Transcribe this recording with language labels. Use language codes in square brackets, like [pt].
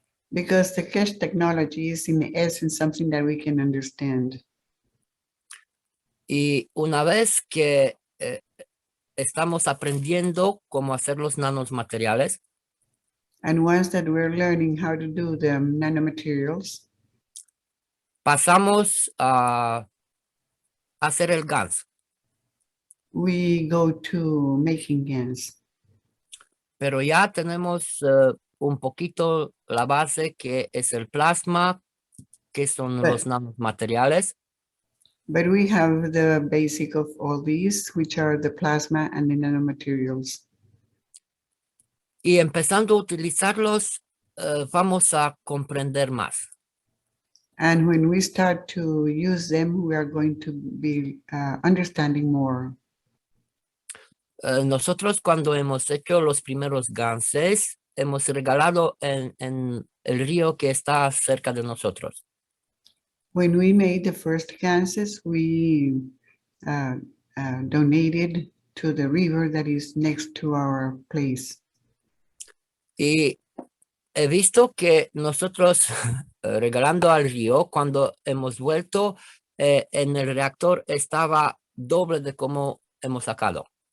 [en] Because the cache technology is in essence something that we can understand. [es] Y una vez que estamos aprendiendo cómo hacer los nanomateriales, [en] And once that we're learning how to do the nanomaterials, [es] pasamos a hacer el GANS. [en] We go to making GANs. [es] Pero ya tenemos un poquito la base que es el plasma, que son los nanomateriales. [en] But we have the basic of all these, which are the plasma and the nanomaterials. [es] Y empezando a utilizarlos, vamos a comprender más. [en] And when we start to use them, we are going to be understanding more. [es] Nosotros cuando hemos hecho los primeros ganses, hemos regalado en el río que está cerca de nosotros. [en] When we made the first ganses, we donated to the river that is next to our place. [es] Y he visto que nosotros regalando al río, cuando hemos vuelto, en el reactor estaba doble de como hemos sacado.